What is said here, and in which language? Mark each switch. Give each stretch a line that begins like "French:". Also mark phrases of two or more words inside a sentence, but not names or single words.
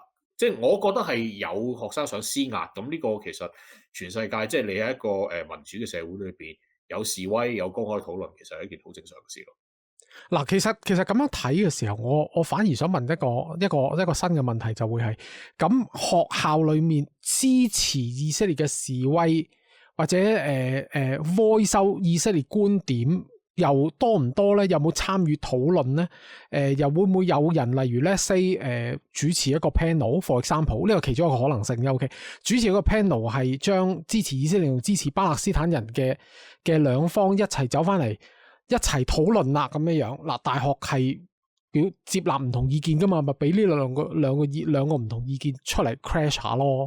Cantonese: 即係我覺得係有學生想施壓，咁呢個其實全世界即係你喺一個民主嘅社會裏邊有示威有公開討論，其實係一件好正常嘅事咯。嗱，其實咁樣睇嘅時候，我反而想問一個新嘅問題，就會係咁學校裏面支持以色列嘅示威，或者
English: voice out
Cantonese: 以色列觀點又多唔多咧？有冇參與討論咧？又會唔會有人例如
English: let's say
Cantonese: 主持一個 panel，
English: for example
Cantonese: 呢個其中一個可能性啫。OK， 主持一個 panel 係將支持以色列同支持巴勒斯坦人嘅兩方一齊走翻嚟，一齊討論啦咁樣樣。嗱，大學係接納唔同意見噶嘛，咪俾呢兩個唔同意見出嚟 crash 下咯。